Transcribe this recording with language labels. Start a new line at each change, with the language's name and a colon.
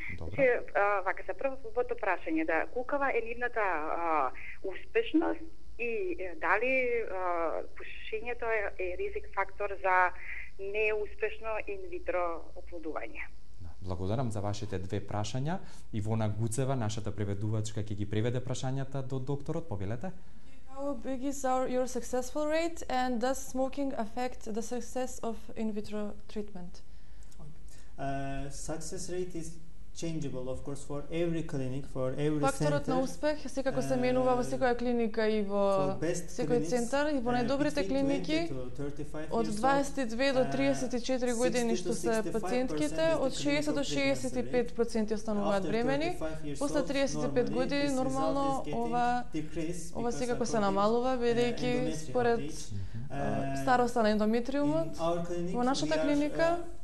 Macedonian: Значи, вака се првото прашање, да колкава е нивната успешност и дали пушењето е ризик фактор за неуспешно инвитро оплодување? Благодарам за вашите две прашања. Ивона Гуцева, нашата преведувачка, ќе ги преведе прашањата до докторот. Повелете.
English: How big is your successful rate and does smoking affect the success of in vitro treatment? Success rate is changeable, of course, for every clinic, for every
Macedonian: Факторот на успех секако се менува во секоја клиника и во секој центар, и во најдобрите клиники од 22 до 34 години што се пациентките, од 60 до 65% остануваат бремени. После 35 години нормално ова секако се намалува, бидејќи според староста на ендометриумот во нашата клиника